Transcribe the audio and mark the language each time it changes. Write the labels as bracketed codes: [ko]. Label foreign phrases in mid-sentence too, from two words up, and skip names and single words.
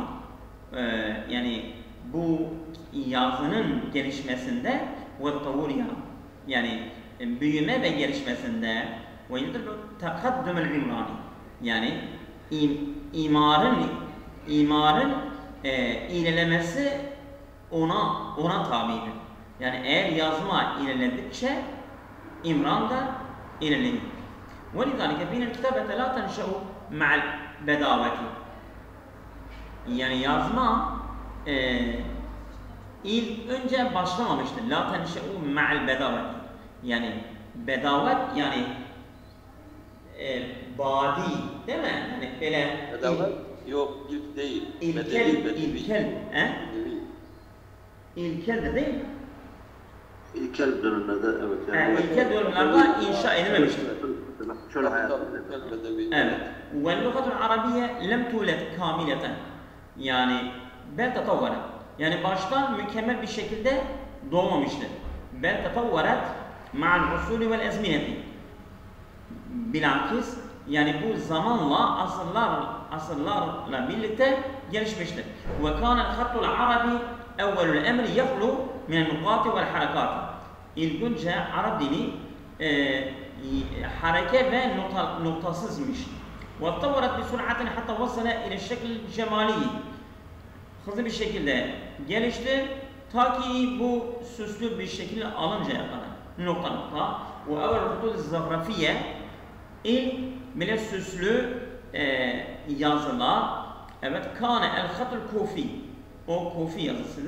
[tr] Yani bu yazının gelişmesinde ve tavuriha, yani büyüme ve gelişmesinde [ar] ويدل تقدم العمران, [tr] yani imarın ilerlemesi ona tabidir. Yani eğer yazma ilerledikçe imran da ilerleniyor. [ar] وَلِذَٰلِكَ بِينَ الْكِتَابَةَ لَا تَنْشَأُ مَعَ الْبَدَاوَةِ. [tr] Yani yazma ilk önce başlamamıştır. [ar] لَا تَنْشَأُ مَعَ الْبَدَاوَةِ. [tr] Yani bedavet yani badi değil mi? Yani böyle Yok, ilk değil. İlkel, Bedevi. he? Bedevi. İlkel de değil mi? İlkel dönemlerde evet. Yani İlkel dönemlerde inşa edilmemiştir. şöyle hayat. Bedevi. Evet. [ar] واللغة العربية لم تولد كاملة. Yani بل تطورت. [tr] Yani baştan mükemmel bir şekilde doğmamıştır. [ar] بل تطورت مع العصور والأزمنة. [tr] Bilakis yani bu zamanla asırlarla birlikte gelişmiştir. [ar] وكان الخط العربي أول الأمر يخلو من النقاط والحركات. [tr] İlk önce Arap dili hareke ve noktasızmış. [ar] واتطورت بسرعة حتى وصل إلى الشكل الجمالي. [tr] Hızlı bir şekilde gelişti ta ki bu süslü bir şekilde alıncaya kadar. Nokta. [ar] وأول خطوط زخرفية [tr] ilk bile süslü yazılar. Evet, [ar] كان الخط الكوفي. [tr] O kufi yazısıdır.